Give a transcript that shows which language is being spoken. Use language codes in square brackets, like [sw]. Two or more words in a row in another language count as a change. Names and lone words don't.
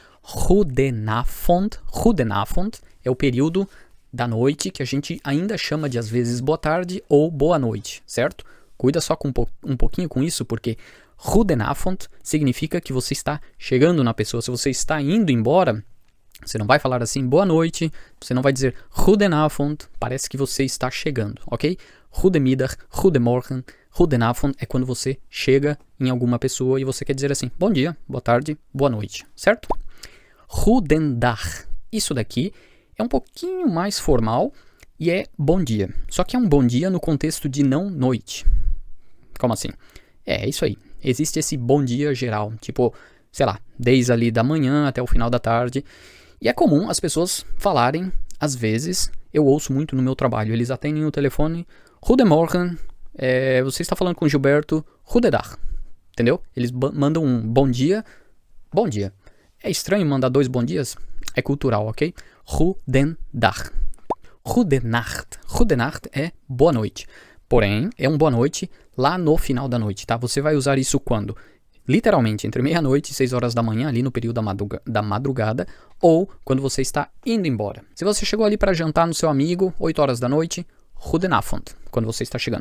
[nl] Goedenavond, goedenavond [pt] é o período da noite, que a gente ainda chama de às vezes boa tarde ou boa noite, certo? Cuida só com um pouquinho com isso, porque goedenavond significa que você está chegando na pessoa. Se você está indo embora, você não vai falar assim, boa noite, você não vai dizer goedenavond, parece que você está chegando, ok? [nl] Goedemiddag, goedemorgen, goedenavond [pt] é quando você chega em alguma pessoa e você quer dizer assim, bom dia, boa tarde, boa noite, certo? Goedendag, isso daqui é um pouquinho mais formal e é bom dia. Só que é um bom dia no contexto de não noite. Como assim? É isso aí. Existe esse bom dia geral. Tipo, sei lá, desde ali da manhã até o final da tarde. E é comum as pessoas falarem, às vezes, eu ouço muito no meu trabalho. Eles atendem o telefone, goedemorgen, você está falando com o Gilberto, goedendag. Entendeu? Eles mandam um bom dia. É estranho mandar 2 bom dias? É cultural, [nl] ok? Goedendag. Goedenacht. [pt] Goedenacht é boa noite. Porém, é um boa noite lá no final da noite, tá? Você vai usar isso quando? Literalmente, entre meia-noite e 6 horas da manhã, ali no período da madrugada, ou quando você está indo embora. Se você chegou ali para jantar no seu amigo, 8 horas da noite, goedenavond, quando você está chegando.